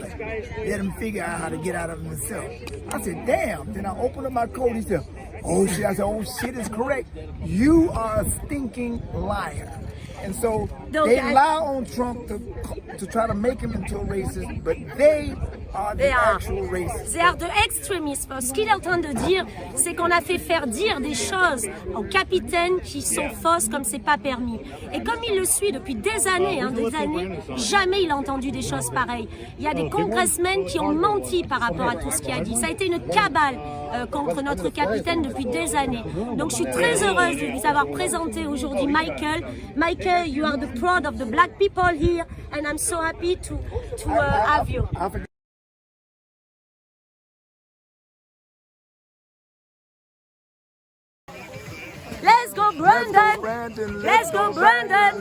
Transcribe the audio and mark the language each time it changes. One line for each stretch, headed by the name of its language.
English: But let him figure out how to get out of it himself." I said, "Damn." Then I opened up my coat. He said, "Oh shit." I said, "Oh shit is correct. You are a stinking liar." And so they lie on Trump to try to make him into a racist, but they are the actual racists. They are the extremistes.
French: Ce qu'il est en train de dire, c'est qu'on a fait faire dire des choses au capitaine qui sont fausses comme c'est pas permis. Et comme il le suit depuis des années, jamais il a entendu des choses pareilles. Il y a des congressmen qui ont menti par rapport à tout ce qu'il a dit. Ça a été une cabale contre notre capitaine depuis des années. Donc je suis très heureuse de vous avoir présenté aujourd'hui Michael.
English: Michael, you are the pride of the black people here, and I'm so happy to have you. Let's go, Brandon! Let's go, Brandon!